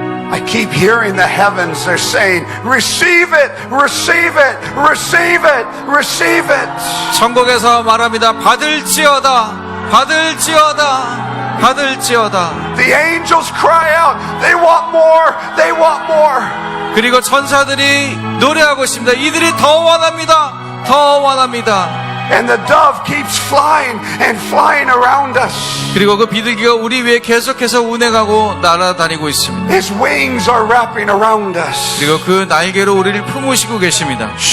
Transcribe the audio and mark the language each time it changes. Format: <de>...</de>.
<en>I keep hearing the heavens, they're saying, receive it, receive it, receive it, receive it.</en> <ko>천국에서 말합니다. 받을지어다, 받을지어다, 받을지어다.</ko> <en>The angels cry out, they want more, they want more.</en> <ko>그리고 천사들이 노래하고 있습니다. 이들이 더 원합니다. 더 원합니다.</ko> <en>And the dove keeps flying and flying around us.</en> <ko>그리고 그 비둘기가 우리 위에 계속해서 운행하고 날아다니고 있습니다.</ko> <en>His wings are wrapping around us.</en> <ko>그리고 그 날개로 우리를 품으시고 계십니다.</ko>